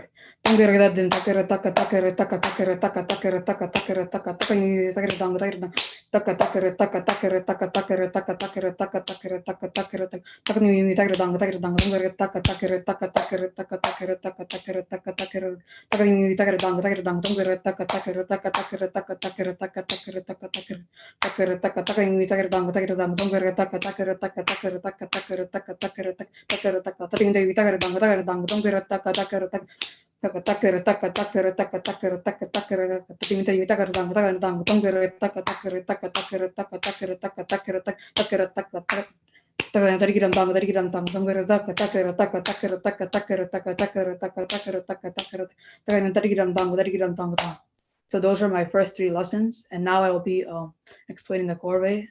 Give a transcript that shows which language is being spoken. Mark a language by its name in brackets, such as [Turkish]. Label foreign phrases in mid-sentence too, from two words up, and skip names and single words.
[English] Tangiradadim takara taka takara taka takara taka takara taka takara taka taka takara dang takara taka takara taka takara taka takara taka takara taka takara taka takara taka ni takara dang takara taka takara taka takara taka takara taka takara taka takara taka ni takara dang takara taka takara taka takara taka takara taka takara taka takara taka taka ni takara dang taka takara taka takara taka takara taka takara takara taka taka ni takara dang taka takara taka taka takara taka takara taka takara taka takara timita takara dang takara dang tongara taka takara taka takara taka takara taka takara takara taka takara tarikiram dang tongara taka takara taka takara taka takara taka takara taka takara taka takara tarikiram dang. So those are my first 3 lessons, and now I will be explaining the Korvai.